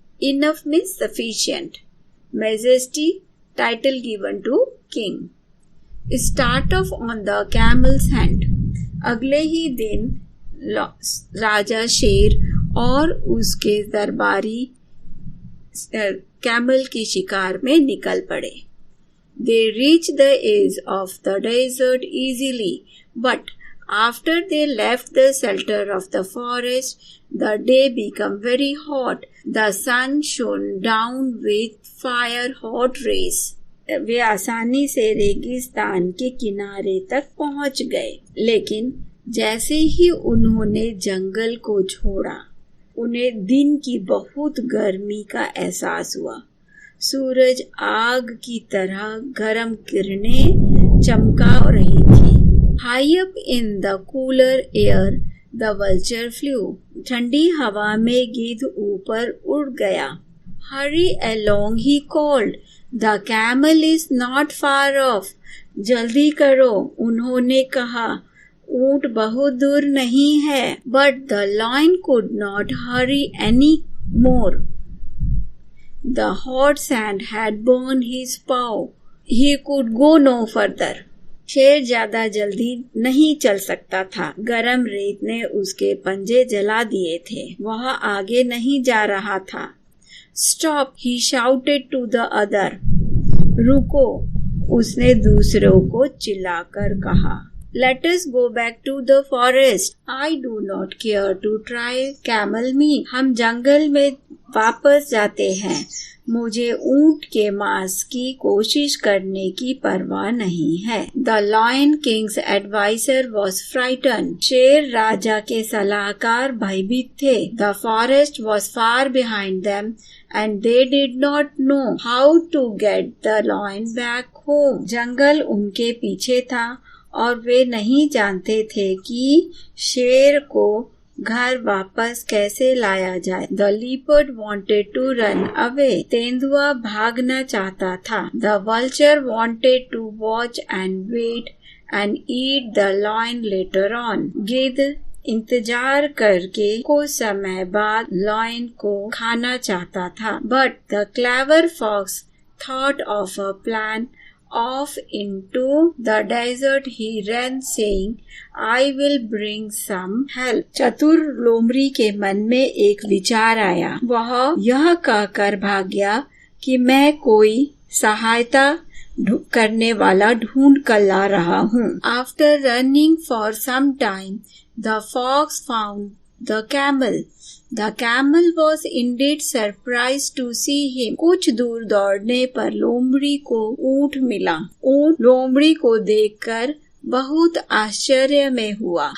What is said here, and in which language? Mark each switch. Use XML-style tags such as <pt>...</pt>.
<en>Enough means sufficient. Majesty title given to king. Start off on the camel's hand.</en> <hi>अगले ही दिन राजा शेर और उसके दरबारी कैमल की शिकार में निकल पड़े।</hi> <en>They reached the edge of the desert easily, but after they left the shelter of the forest, the day became very hot. The sun shone down with fire-hot rays.</en> <hi>वे आसानी से रेगिस्तान के किनारे तक पहुंच गए, लेकिन जैसे ही उन्होंने जंगल को छोड़ा, उन्हें दिन की बहुत गर्मी का एहसास हुआ। सूरज आग की तरह गर्म किरणें चमका रही थी।</hi> <en>High up in the cooler air the vulture flew.</en> <hi>ठंडी हवा में गिद्ध ऊपर उड़ गया।</hi> <en>Hurry along he called. The camel is not far off.</en> <hi>जल्दी करो, उन्होंने कहा, ऊंट बहुत दूर नहीं है.</hi> <en>But the lion could not hurry any more. The hot sand had burned his paw. He could go no further.</en> <hi>शेर ज्यादा जल्दी नहीं चल सकता था. गरम रेत ने उसके पंजे जला दिए थे. वह आगे नहीं जा रहा था.</hi> <en>Stop, he shouted to the other.</en> <hi>रुको, उसने दूसरों को चिल्लाकर कहा.</hi> <en>Let us go back to the forest. I do not care to try camel meat.</en> <hi>हम जंगल में वापस जाते हैं. मुझे ऊंट के मांस की कोशिश करने की परवाह नहीं है.</hi> <en>The Lion King's advisor was frightened.</en> <hi>शेर राजा के सलाहकार भयभीत थे.</hi> <en>The forest was far behind them and they did not know how to get the lion back home.</en> <hi>जंगल उनके पीछे था और वे नहीं जानते थे कि शेर को घर वापस कैसे लाया जाए.</hi> <en>The leopard wanted to run away.</en> <hi>तेंदुआ भागना चाहता था.</hi> <en>The vulture wanted to watch and wait and eat the lion later on.</en> <hi>गिद्ध इंतजार करके कुछ समय बाद lion को खाना चाहता था.</hi> <en>But the clever fox thought of a plan. Off into the desert he ran saying, I will bring some help.</en> <hi>चतुर लोमड़ी के मन में एक विचार आया. वह यह कहकर भाग गया कि मैं कोई सहायता करने वाला ढूंढ कर ला रहा हूँ.</hi> <en>After running for some time, the fox found the camel. The camel was indeed surprised to see him.</en> <hi>कुछ दूर दौड़ने पर लोमड़ी को ऊंट मिला. ऊंट लोमड़ी को देखकर बहुत आश्चर्य में हुआ.</hi>